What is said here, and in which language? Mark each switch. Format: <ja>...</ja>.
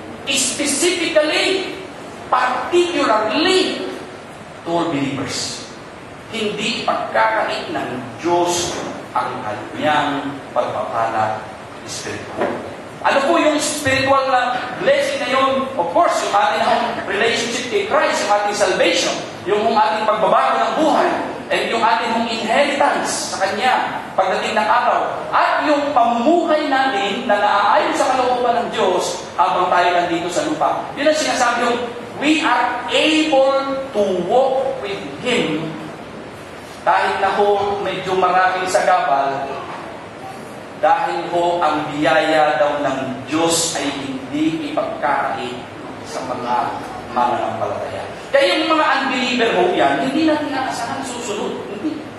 <en>Specifically, particularly, to all believers.</en> <tl>Hindi ipagkakait ng Diyos ang kanyang pagpapala espiritual. Ano po yung spiritual na blessing na yun? Of course, yung ating relationship kay Christ, yung ating salvation, yung ating pagbabago ng buhay, and yung ating inheritance sa Kanya pagdating ng araw. At yung pamuhay natin na naaayon sa kalooban ng Diyos habang tayo nandito sa lupa. Yun ang sinasabi yung</tl> <en>we are able to walk with Him</en> <tl>kahit na ho medyo maraming sagabal, dahil ho ang biyaya daw ng Diyos ay hindi ipagkakait sa mga mananampalataya. Kaya yung mga unbeliever ho yan, hindi natin aasahan susunod. Hindi.</tl>